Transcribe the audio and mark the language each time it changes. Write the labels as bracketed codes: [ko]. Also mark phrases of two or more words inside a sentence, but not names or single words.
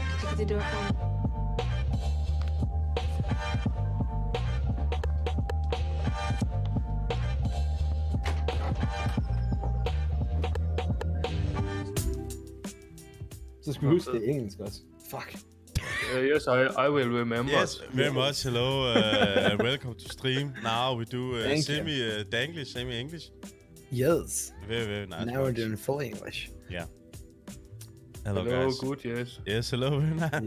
[en] Is he doing fine? [da] Så skal vi huske, det er engelsk også. [en] Fuck. Yes, I will remember. Yes, very much. Hello, welcome to stream. Now we do Thank you. semi-Danglish, semi-English. Yes. Very, very nice. Now we're words. doing full English. Yeah. Hello, Hello, guys. good, yes. Yes, hello, very nice.